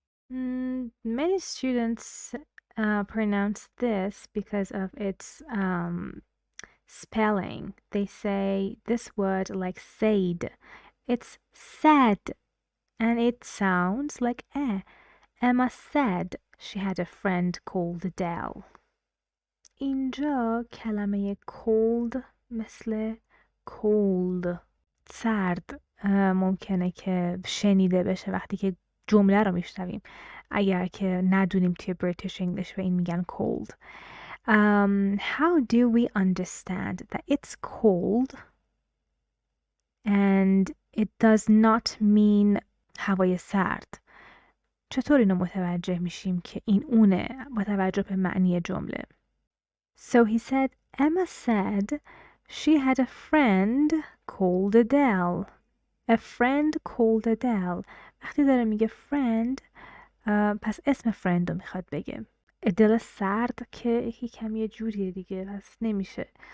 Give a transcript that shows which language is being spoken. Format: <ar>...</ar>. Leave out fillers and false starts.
<en>Many students pronounce this because of its spelling. They say this word like said. It's said, and it sounds like eh. Emma said she had a friend called Adele.</en> <fa>اینجا کلمه cold مثل cold سرد ممکنه که شنیده بشه وقتی که جمله رو میشنویم اگر که ندونیم توی British English به این میگن cold.</fa> <en>How do we understand that it's cold and it does not mean</en> <fa>هوای سرد؟ چطور اینو متوجه میشیم که این اونه با توجه به معنی جمله؟</fa> <en>So he said, Emma said she had a friend called Adele. A friend called Adele.</en> <fa>وقتی داره میگه friend پس اسم friend رو میخواد بگه. دل سرد که یکم یه جوریه دیگه پس نمیشه.</fa>